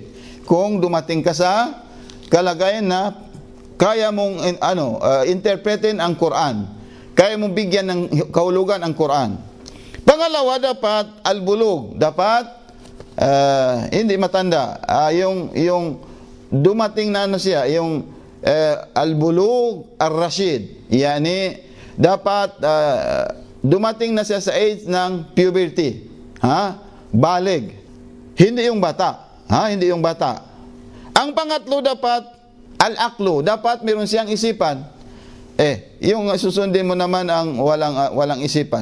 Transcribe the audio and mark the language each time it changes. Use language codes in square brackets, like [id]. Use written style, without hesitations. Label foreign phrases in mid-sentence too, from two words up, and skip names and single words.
[tl] Kung dumating ka sa kalagayan na kaya mong interpretin ang Quran, kaya mong bigyan ng kahulugan ang Quran. Pangalawa, dapat al-bulugh, dapat hindi matanda, yung dumating na siya, yung [ar] البلوغ الراشد, [tl] yani dapat dumating na siya sa age ng puberty, balig, hindi yung bata, hindi yung bata. Ang pangatlo, dapat al-aqlu, dapat meron siyang isipan. Yung susundin mo naman ang walang isipan.